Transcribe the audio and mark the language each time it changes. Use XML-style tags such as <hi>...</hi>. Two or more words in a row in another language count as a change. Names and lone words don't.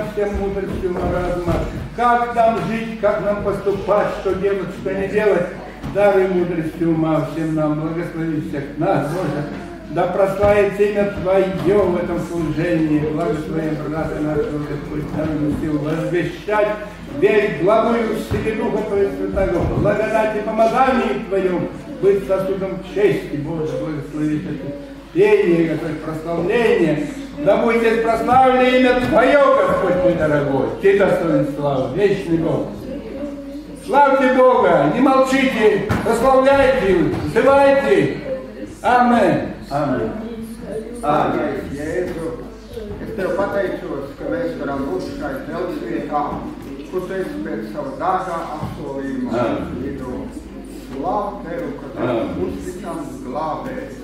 <ru>всем мудростью разума, как нам жить, как нам поступать, что делать, что не делать, даруй мудростью ума всем нам, благослови всех нас, Боже, да прославится имя Твое в этом служении, благослови брата нашего, Господь, нам сил возвещать, верить благую в силе Духа Твоего Святого, благодать и помазании Твоем, быть сосудом чести, Боже, благослови это пение, Господь, прославление. Да будет здесь прославлено имя Твое, Господь мой дорогой. Ты достоин славы, вечный Бог. Славьте Бога, не молчите, прославляйте, взывайте. Amen. Amen.</ru> <lv>Dārgais Jēzu, es Tev pateicos, ka mēs varam būt šai telpvietā, kur Tu esi pēc savu dārgā apsolījuma vidū. Slāv Tev, ka Tu esi uzticams glābējs.</lv>